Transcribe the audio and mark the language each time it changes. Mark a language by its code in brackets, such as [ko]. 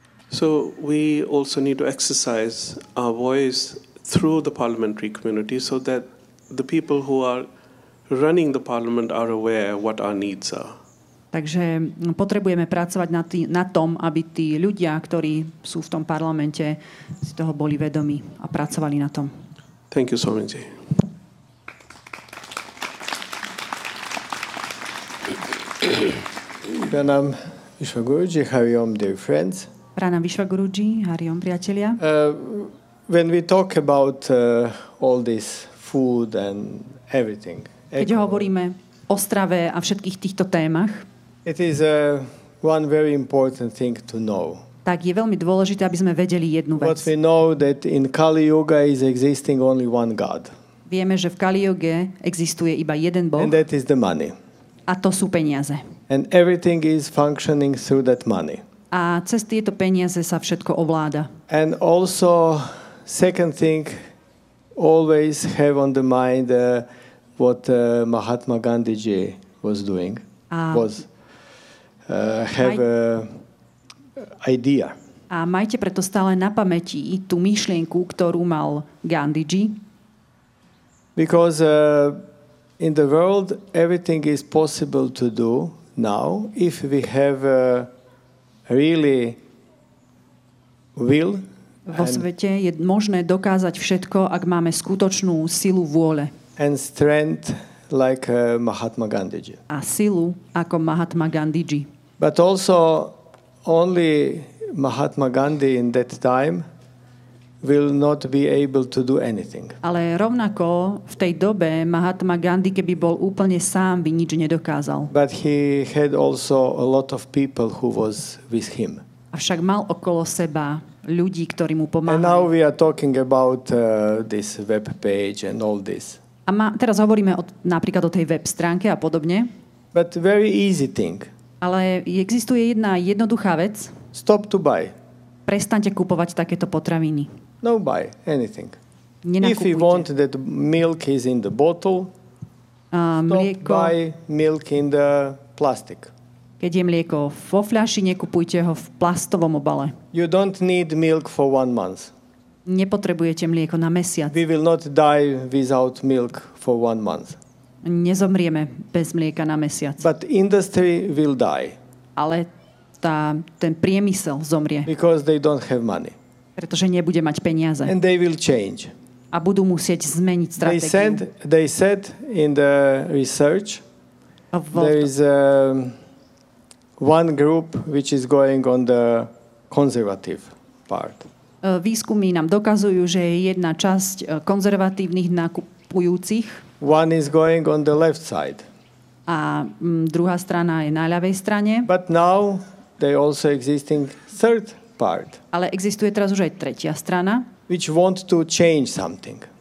[en] So we also need to exercise our voice through the parliamentary community so that the people who are running the parliament are aware what our needs are. [sk] Takže potrebujeme pracovať na tom, aby tí ľudia, ktorí sú v tom parlamente, si toho boli vedomí a pracovali na tom. [en] Thank you, Swamiji. Pranam Vishwa Guruji, Hari Om, dear friends. [sk] Pranam Vishwa Guruji, Hari Om, priatelia. [en] When we talk about all this food and everything, [sk] keď hovoríme o strave a všetkých týchto témach, [en] it is one very important thing to know. [sk] Tak je veľmi dôležité, aby sme vedeli jednu vec. [en] What we know that in Kali Yuga is existing only one God. [sk] Vieme, že v Kali Yuge existuje iba jeden Boh. [en] And that is the money. [sk] A to sú peniaze. [en] And everything is functioning through that money. [sk] A cez tieto peniaze sa všetko ovláda. [en] And also, second thing, always have on the mind what Mahatma Gandhiji was doing was have a idea. [sk] A majte preto stále na pamäti tú myšlienku, ktorú mal Gandhiji. [en] Because in the world everything is possible to do now if we have really will. [sk] Vo svete je možné dokázať všetko, ak máme skutočnú silu vôle. [en] And strength like Mahatma Gandhiji. [sk] A silu ako Mahatma Gandhiji. [en] But also only Mahatma Gandhi in that time will not be able to do anything. [sk] Ale rovnako v tej dobe Mahatma Gandhi, keby bol úplne sám, by nič nedokázal. [en] But he had also a lot of people who was with him. [sk] Avšak mal okolo seba ľudí, ktorí mu pomáhali. [en] And now we are talking about this web page and all this. [sk] A teraz hovoríme napríklad o tej web stránke a podobne. [en] But very easy thing. [sk] Ale existuje jedna jednoduchá vec. [en] Stop to buy. [sk] Prestaňte kupovať takéto potraviny. [en] No buy anything. [sk] Nenakupujte. [en] If you want that milk is in the bottle, [sk] mlieko, [en] stop buy milk in the plastic. [sk] Keď je mlieko vo fľaši, nekupujte ho v plastovom obale. [en] You don't need milk for one month. [sk] Nepotrebujete mlieko na mesiac. [en] We will not die without milk for one month. [sk] Nezomrieme bez mlieka na mesiac. [en] But industry will die. [sk] ale ten priemysel zomrie. [en] Because they don't have money. [sk] Pretože nebude mať peniaze. [en] And they will change. [sk] A budú musieť zmeniť stratégiu. [en] They said in the research there is one group which is going on the conservative part. [sk] Výskumy nám dokazujú, že je jedna časť konzervatívnych nakupujúcich. [en] One is going on the left side. [sk] A druhá strana je na ľavej strane. [en] But now they also existing third part. [sk] Ale existuje teraz už aj tretia strana. [en] Which want to change something.